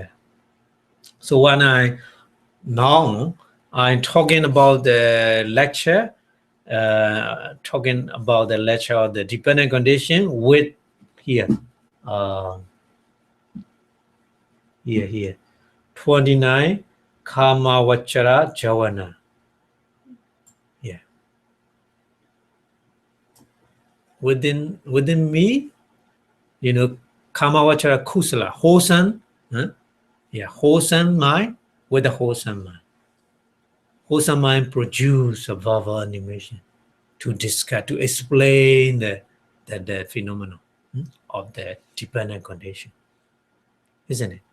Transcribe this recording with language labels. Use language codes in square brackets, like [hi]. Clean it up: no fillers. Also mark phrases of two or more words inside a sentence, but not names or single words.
[en] So when now I'm talking about the lecture, talking about the lecture of the dependent condition with here, uh, here 29 [pi] kama vachara javana. [en] Yeah, within me, [pi] kama vachara kusala, [en] wholesome, huh? Yeah, wholesome mind with a wholesome mind. Wholesome mind produce a verbal animation to discuss, to explain the phenomenon of the dependent condition, isn't it?